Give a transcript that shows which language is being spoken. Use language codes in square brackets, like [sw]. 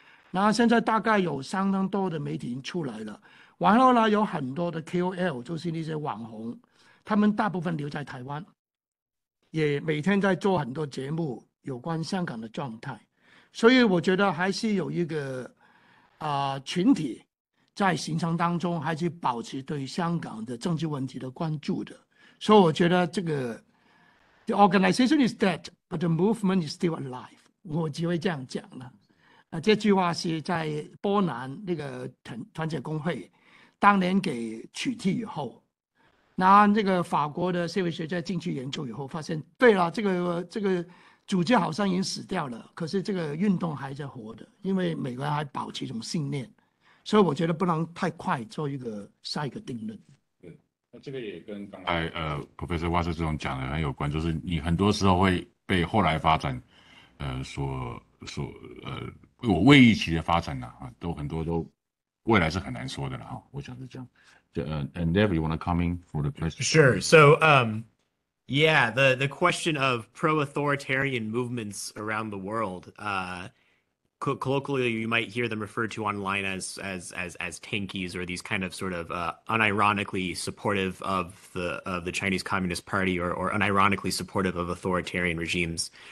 [zh] 那现在大概有相当多的媒体已经出来了，然后呢，有很多的 KOL， 就是那些网红，他们大部分留在台湾，也每天在做很多节目有关香港的状态。所以我觉得还是有一个群体在形成当中，还是保持对香港的政治问题的关注的。所以我觉得这个 [en] The organization is dead, but the movement is still alive。 [zh] 我只会这样讲了。这句话是在波兰那个团结工会当年给取缔以后，那这个法国的社会学家进去研究以后，发现对了，这个组织好像已经死掉了，可是这个运动还在活的，因为每个人还保持一种信念，所以我觉得不能太快做下一个定论。对，那这个也跟刚才Professor Watson 这种讲的很有关，就是你很多时候会被后来发展我未预期的发展都很多都未来是很难说的了我想是这样。 [en] And Dev, you want to come in for the question? Sure. So, yeah, the question of pro-authoritarian movements around the world, colloquially, you might hear them referred to online as tankies, or these kind of sort of unironically supportive of the Chinese Communist Party, or unironically supportive of authoritarian regimes.